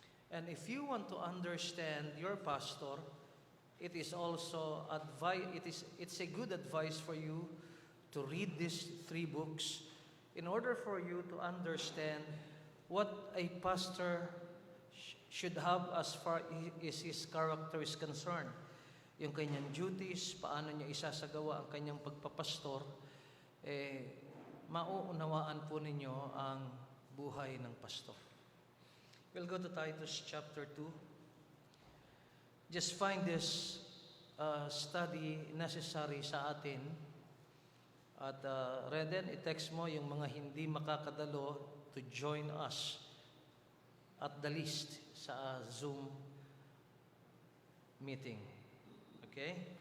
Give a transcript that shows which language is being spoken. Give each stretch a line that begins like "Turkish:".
English: And if you want to understand your pastor, it is also it's a good advice for you to read these three books in order for you to understand what a pastor should have as far as his character is concerned.
Filipino: Yung kanyang duties, paano niya isasagawa ang kanyang pagpapastor, mauunawaan po ninyo ang buhay ng pastor.
English: We'll go to Titus chapter 2. Just find this study necessary
Filipino: sa atin. At Reden, i-text mo yung mga hindi makakadalo
English: to join us at the least
Filipino: sa Zoom meeting. Okay?